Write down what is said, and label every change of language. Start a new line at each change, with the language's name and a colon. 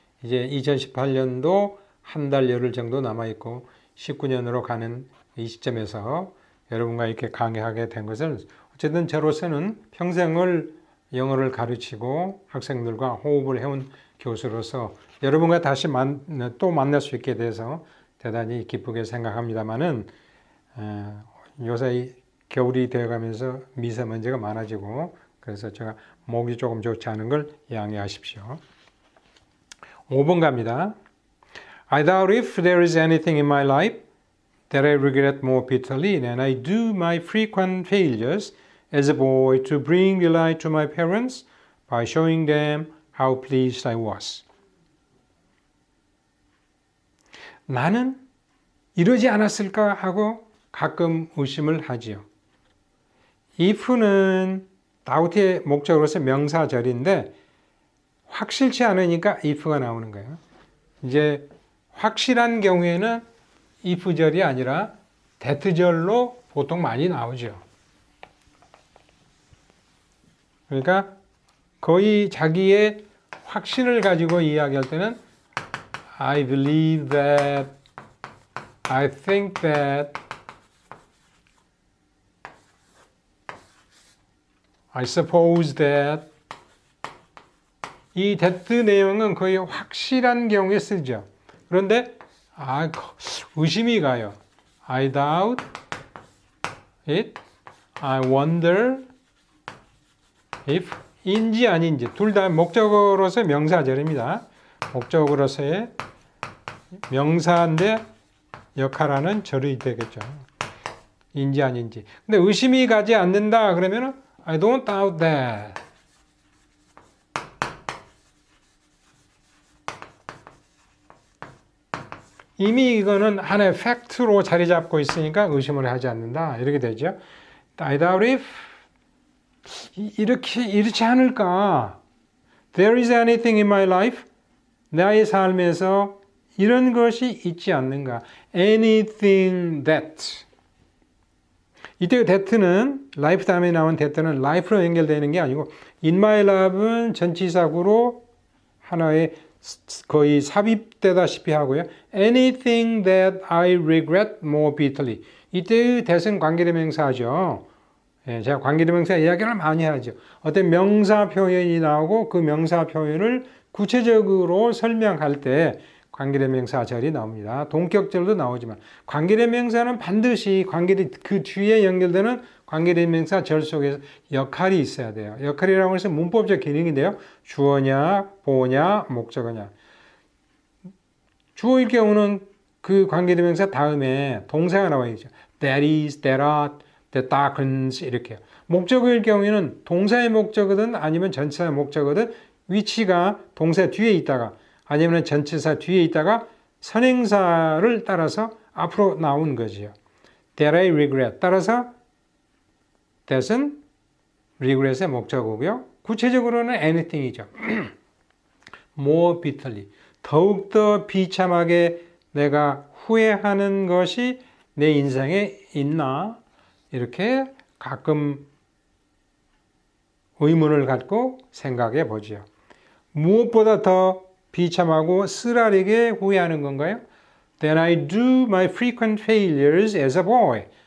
Korean: 이제 2018년도 한 달 열흘 정도 남아있고 19년으로 가는 이 시점에서 여러분과 이렇게 강의하게 된 것을 어쨌든 저로서는 평생을 영어를 가르치고 학생들과 호흡을 해온 교수로서 여러분과 다시 또 만날 수 있게 돼서 대단히 기쁘게 생각합니다만은 요새 겨울이 되어가면서 미세먼지가 많아지고 그래서 제가 목이 조금 좋지 않은 걸 양해하십시오. 5번 갑니다.
English: I doubt if there is anything in my life that I regret more bitterly than I do my frequent failures as a boy to bring delight to my parents by showing them how pleased I was.
Korean: 나는 이러지 않았을까 하고 가끔 의심을 하지요. if는 doubt의 목적으로서 명사절인데 확실치 않으니까 if가 나오는 거예요. 이제 확실한 경우에는 if절이 아니라 that절로 보통 많이 나오죠. 그러니까 거의 자기의 확신을 가지고 이야기할 때는
English: I believe that, I think that, I suppose that.
Korean: 이 that 내용은 거의 확실한 경우에 쓰죠. 그런데 의심이 가요.
English: I doubt it, I wonder if
Korean: 인지 아닌지 둘 다 목적어로서의 명사절입니다. 목적어로서의 명사인데 역할하는 절이 되겠죠. 인지 아닌지. 근데 의심이 가지 않는다 그러면은
English: I don't doubt that.
Korean: 이미 이거는 하나의 팩트로 자리 잡고 있으니까 의심을 하지 않는다. 이렇게 되죠.
English: I doubt if
Korean: 이렇지 않을까?
English: There is anything in my life.
Korean: 나의 삶에서 이런 것이 있지 않는가?
English: Anything that.
Korean: 이때 that는 life 다음에 나온 that는 life로 연결되는 게 아니고 in my love은 전치사구로 하나의 거의 삽입되다시피 하고요.
English: Anything that I regret more bitterly.
Korean: 이때의 that은 관계대명사죠. 제가 관계대명사 이야기를 많이 하죠. 어떤 명사 표현이 나오고 그 명사 표현을 구체적으로 설명할 때 관계대명사절이 나옵니다. 동격절도 나오지만 관계대명사는 반드시 그 뒤에 연결되는 관계대명사절 속에서 역할이 있어야 돼요. 역할이라고 해서 문법적 기능인데요. 주어냐, 보어냐, 목적어냐. 주어일 경우는 그 관계대명사 다음에 동사가 나와 있죠.
English: That is, that are, that darkens
Korean: 이렇게요. 목적어일 경우에는 동사의 목적어든 아니면 전치사의 목적어든 위치가 동사 뒤에 있다가 아니면 전치사 뒤에 있다가 선행사를 따라서 앞으로 나온 거지요.
English: That I regret.
Korean: 따라서 that은 regret의 목적어고요. 구체적으로는 anything이죠.
English: More bitterly.
Korean: 더욱더 비참하게 내가 후회하는 것이 내 인생에 있나? 이렇게 가끔 의문을 갖고 생각해 보죠. 무엇보다 더 비참하고 쓰라리게 후회하는 건가요?
English: Then I do my frequent failures as a boy.